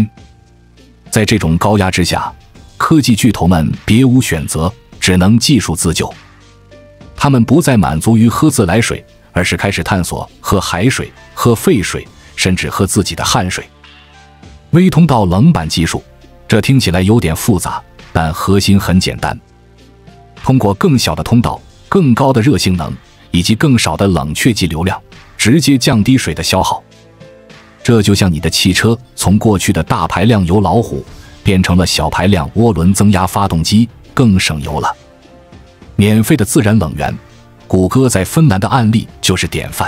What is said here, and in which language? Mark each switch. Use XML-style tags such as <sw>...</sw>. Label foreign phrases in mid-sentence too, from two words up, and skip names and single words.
<zh>在這種高壓之下，科技巨頭們別無選擇，只能技術自救。他們不再滿足於喝自來水，而是開始探索喝海水、喝廢水，甚至喝自己的汗水。微通道冷板技術，這聽起來有點複雜，但核心很簡單。通過更小的通道、更高的熱性能以及更少的冷卻劑流量，直接降低水的消耗。這就像你的汽車從過去的大排量油老虎變成了小排量涡輪增压發動機，更省油了。免費的自然冷源，谷歌在芬蘭的案例就是典範。</zh>